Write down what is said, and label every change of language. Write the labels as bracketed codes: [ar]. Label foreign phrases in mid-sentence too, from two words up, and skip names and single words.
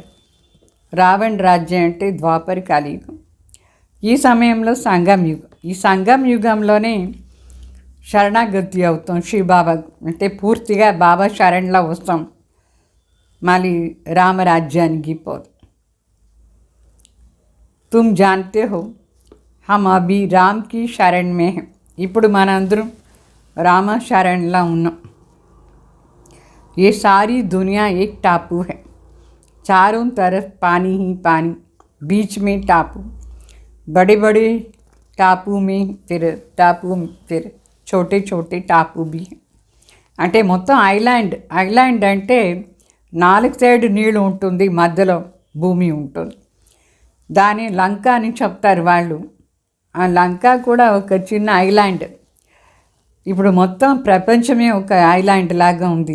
[te] రావణ రాజ్యం అంటే ద్వాపర కలియుగం. ఈ సమయంలో సంగం యుగం. ఈ సంగం యుగంలోనే శరణాగతి అవుతాం శివబాబా. అంటే పూర్తిగా బాబా శరణ్లో వస్తాం. మళ్ళీ రామరాజ్యానికి పోదు. [hi] तुम जानते हो हम अभी राम की शरण में हैं. [te] ఇప్పుడు మనందరం రామ శరణ్లో ఉన్నాం. [hi] ये सारी दुनिया एक टापू है. चारों तरफ पानी ही पानी, बीच में टापू. बड़े बड़े टापू में फिर छोटे छोटे टापू भी हैं. [te] అంటే మొత్తం ఐలాండ్ అంటే 4 సైడ్ నీళ్ళు ఉంటుంది, మధ్యలో భూమి ఉంటుంది. దాని లంక అని చెప్తారు వాళ్ళు. ఆ లంక కూడా ఒక చిన్న ఐలాండ్. ఇప్పుడు మొత్తం ప్రపంచమే ఒక ఐలాండ్ లాగా ఉంది.